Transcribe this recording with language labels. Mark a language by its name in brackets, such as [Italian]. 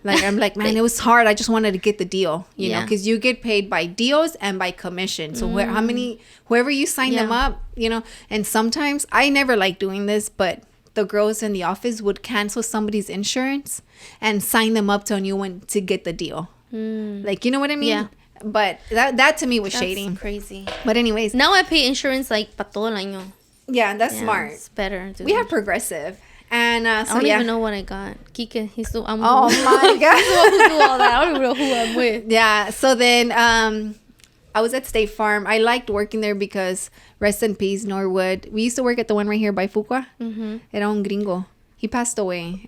[English] Like, I'm like, man, it was hard. I just wanted to get the deal, you know? Because you get paid by deals and by commission. So whoever you sign them up, you know? And sometimes, I never like doing this, but the girls in the office would cancel somebody's insurance and sign them up to a new one to get the deal. Like, you know what I mean? Yeah. But that to me was shady. That's crazy. But anyways. Now I pay insurance like [Spanish] para todo el año. [English] Yeah, that's smart. It's better. Dude. We have Progressive. And so I don't even know what I got. Kike, he's the my God. He's the one who do all that. I don't even know who I'm with. Yeah. So then I was at State Farm. I liked working there because, rest in peace, Norwood. We used to work at the one right here by Fuqua. [Spanish] Era un gringo. [English] He passed away.